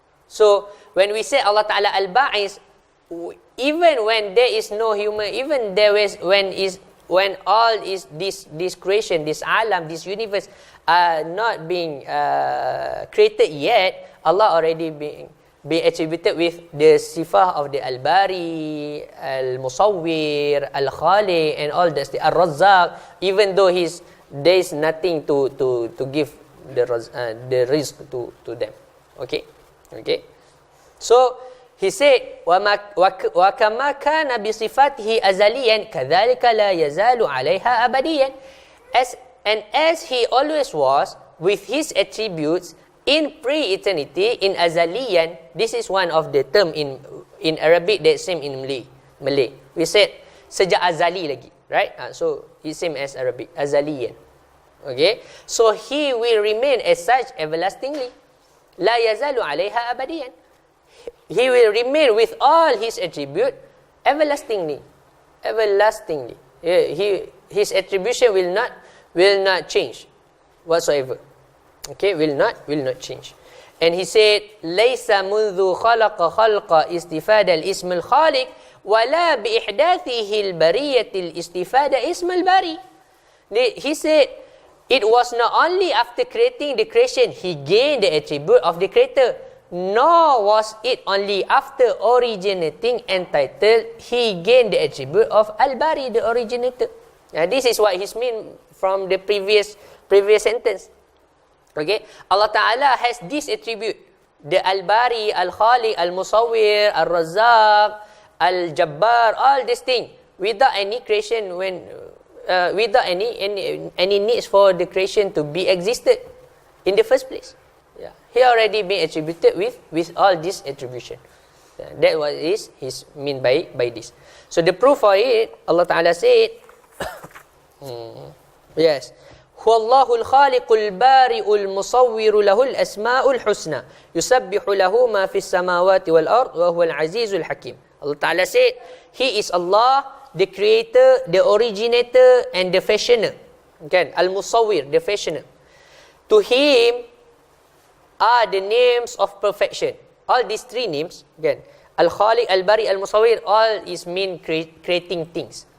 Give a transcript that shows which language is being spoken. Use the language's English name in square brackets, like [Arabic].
[English] So when we say Allah Ta'ala Al-Ba'is, even when there is no human, even there is when all is this creation, this alam, this universe are not being created yet, Allah already be attributed with the sifah of the Al-Bari, Al-Musawwir, Al-Khaliq, and all this, the Ar-Razzaq, even though there is nothing to give the rizq to them. Okay? So he said, [Arabic] وَكَمَا كَانَ بِصِفَاتِهِ أَزَلِيًا كَذَلِكَ لَا يَزَالُ عَلَيْهَا أَبَدِيًا. [English] As he always was with his attributes in pre-eternity, in azaliyan, this is one of the term in Arabic that same in Malay. We said [Malay] sejak azali lagi, [English] right? So it's same as Arabic, azaliyan. Okay? So he will remain as such everlastingly. [Arabic] La yazalu alaiha abadiyan. [English] He will remain with all his attribute everlastingly. Everlastingly. His attribution will not change whatsoever. Okay, will not change. And he said, [Arabic] لَيْسَ مُنْذُ خَلَقَ اسْتِفَادَ الْإِسْمِ الْخَالِقِ وَلَا بِإِحْدَاثِهِ الْبَرِيَّةِ الْإِسْتِفَادَ اسْمَ الْبَارِ. [English] He said, it was not only after creating the creation he gained the attribute of the creator, nor was it only after originating and title he gained the attribute of Al-Bari, the originator. This is what he mean from the previous sentence. Okay, Allah Ta'ala has this attribute, the Al-Bari, Al-Khaliq, Al-Musawwir, Al-Razzaq, Al-Jabbar, all these things, without any creation, without any needs for the creation to be existed in the first place. He already been attributed with all this attribution. That what is his mean by this. So the proof for it, Allah Ta'ala said, yes, [Arabic] هو الله الخالق البارئ المصور له الأسماء الحسنى يسبح له ما في السماوات والأرض وهو العزيز الحكيم. [English] Allah Ta'ala said, He is Allah, the creator, the originator, and the fashioner. Okay, Al-Musawwir, the fashioner. To Him are the names of perfection. All these three names, again, Al-Khaliq, Al-Bari, Al-Musawwir, all is mean creating things.